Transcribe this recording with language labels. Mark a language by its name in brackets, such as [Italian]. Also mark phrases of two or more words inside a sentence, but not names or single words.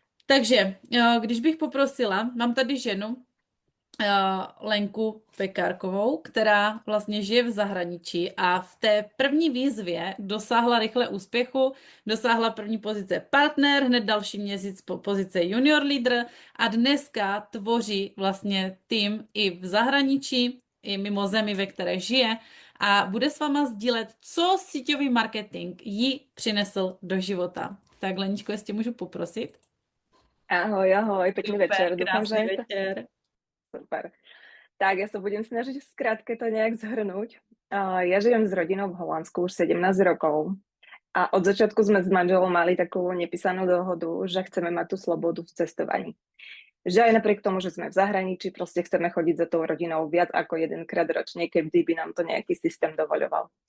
[Czech] Takže, když bych poprosila, mám tady ženu, Lenku Pekárkovou, která vlastně žije v zahraničí a v té první výzvě dosáhla rychle úspěchu, dosáhla první pozice partner, hned další měsíc pozice junior leader a dneska tvoří vlastně tým i v zahraničí, i mimo zemi, ve které žije a bude s váma sdílet, co síťový marketing jí přinesl do života. Tak Leničko, jestli můžu poprosit. [Slovak] Ahoj, ahoj, pekný večer. Dúfam, [Czech] Krásný [Slovak] že [Czech] večer. [Slovak] super. Tak, ja sa budem snažiť v skratke to nejak zhrnúť. Ja žijem s rodinou v Holandsku už 17 rokov a od začiatku sme s manželom mali takú nepísanú dohodu, že chceme mať tú slobodu v cestovaní. Že aj napriek tomu, že sme v zahraničí, proste chceme chodiť za tou rodinou viac ako jedenkrát ročne, keby by nám to nejaký systém dovoľoval.